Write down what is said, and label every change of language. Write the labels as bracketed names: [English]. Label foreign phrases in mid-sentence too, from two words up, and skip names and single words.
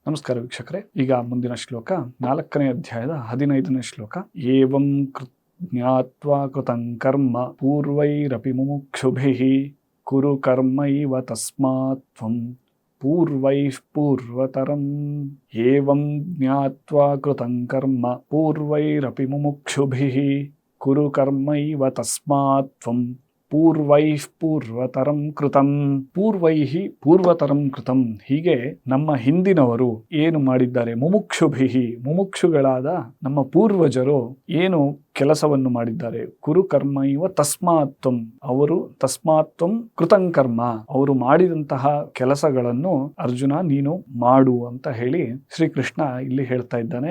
[Kannada] ನಮಸ್ಕಾರ ವೀಕ್ಷಕರೇ, ಈಗ ಮುಂದಿನ ಶ್ಲೋಕ 4ನೇ ಅಧ್ಯಾಯದ 15ನೇ ಶ್ಲೋಕ. [Sanskrit] ಏವಂ ಜ್ಞಾತ್ವಾ ಕೃತಂ ಕರ್ಮ ಪೂರ್ವೈರಪಿ ಮುಮುಕ್ಷುಭಿಃ ಕುರು ಕರ್ಮೈವ ತಸ್ಮಾತ್ ತ್ವಂ ಪೂರ್ವೈಃ ಪೂರ್ವತರಂ. ಏವಂ ಜ್ಞಾತ್ವಾ ಕೃತಂ ಕರ್ಮ ಪೂರ್ವೈರಪಿ ಮುಮುಕ್ಷುಭಿಃ ಕುರು ಕರ್ಮೈವ ತಸ್ಮಾತ್ ತ್ವಂ ಪೂರ್ವೈಃ ಪೂರ್ವತರಂ ಕೃತಂ. ಪೂರ್ವೈಃ ಪೂರ್ವತರಂ ಕೃತಂ. [Kannada] ಹೀಗೆ ನಮ್ಮ ಹಿಂದಿನವರು ಏನು ಮಾಡಿದ್ದಾರೆ, ಮುಮುಕ್ಷುಭಿಃ ಮುಮುಕ್ಷುಗಳಾದ ನಮ್ಮ ಪೂರ್ವಜರು ಏನು ಕೆಲಸವನ್ನು ಮಾಡಿದ್ದಾರೆ. [Sanskrit] ಕುರು ಕರ್ಮ ಇವ ತಸ್ಮಾತ್ವಂ, [Kannada] ಅವರು [Sanskrit] ತಸ್ಮಾತ್ವಂ ಕೃತಂ ಕರ್ಮ, [Kannada] ಅವರು ಮಾಡಿದಂತಹ ಕೆಲಸಗಳನ್ನು ಅರ್ಜುನ ನೀನು ಮಾಡು ಅಂತ ಹೇಳಿ ಶ್ರೀಕೃಷ್ಣ ಇಲ್ಲಿ ಹೇಳ್ತಾ ಇದ್ದಾನೆ.